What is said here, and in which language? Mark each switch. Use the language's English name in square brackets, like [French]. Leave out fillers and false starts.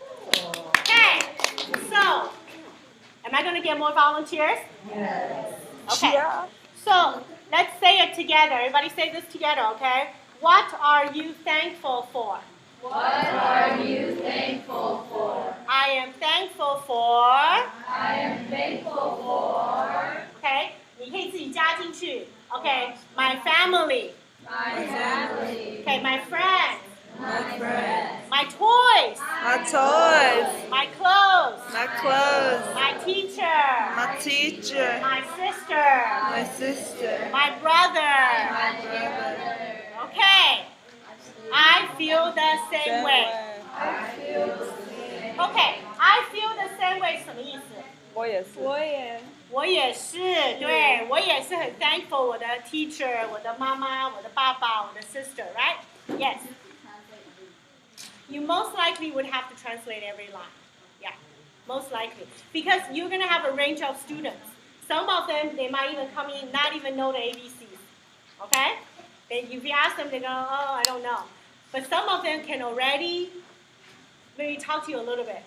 [English] Okay, so, am I going to get more volunteers? Yes. Okay. Yeah. So, let's say it together. Everybody say this together, okay? What are you thankful for? What are you thankful for? I am thankful for. I am thankful for [Chinese] Okay, 你可以自己加进去。 [English] Okay, my family. my family, Okay, my friends. my friends, My toys. My toys, My clothes. my clothes, My teacher. my teacher, My sister. my sister, My brother. my brother. Okay, I feel the same way. I feel the same. Okay, I feel the same way [Chinese] 什么意思？我也是，我也，我也是，对，我也是很 thankful 我的 teacher， 我的妈妈，我的爸爸，我的 sister，right? [English] Yes. You most likely would have to translate every line. Yeah, most likely. Because you're going to have a range of students. Some of them, they might even come in, not even know the ABCs. Okay? Then if you ask them, they go, oh, I don't know. But some of them can already maybe talk to you a little bit.